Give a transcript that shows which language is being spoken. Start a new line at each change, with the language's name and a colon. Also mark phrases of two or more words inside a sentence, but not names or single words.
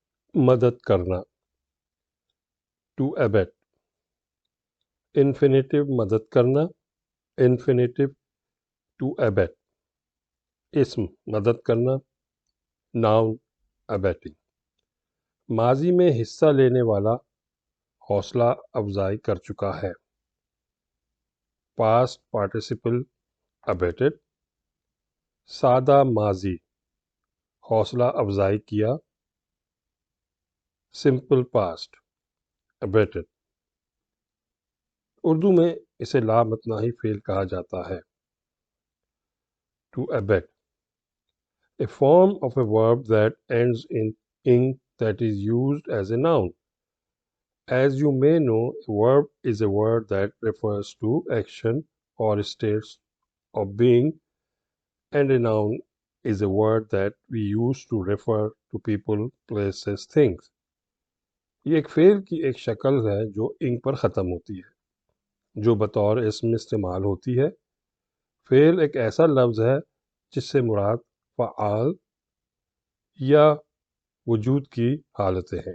Urdu: مدد کرنا
English: to abet. Infinitive
Urdu: مدد کرنا
English: infinitive to abet.
Urdu: اسم مدد کرنا
English: noun abetting.
Urdu: ماضی میں حصہ لینے والا حوصلہ افزائی کر چکا ہے.
English: past participle abated.
Urdu: سادہ ماضی حوصلہ افزائی کیا
English: simple past abated.
Urdu: اردو میں اسے لامتناہی فعل کہا جاتا ہے.
English: to abet, a form of a verb that ends in ing that is used as a noun. As you may know, a verb is a word that refers to action or states of being, and a noun is a word that we use to refer to people, places, things.
Urdu: یہ ایک فعل کی ایک شکل ہے جو انگ پر ختم ہوتی ہے، جو بطور اسم استعمال ہوتی ہے. فعل ایک ایسا لفظ ہے جس سے مراد فعال یا وجود کی حالتیں ہیں.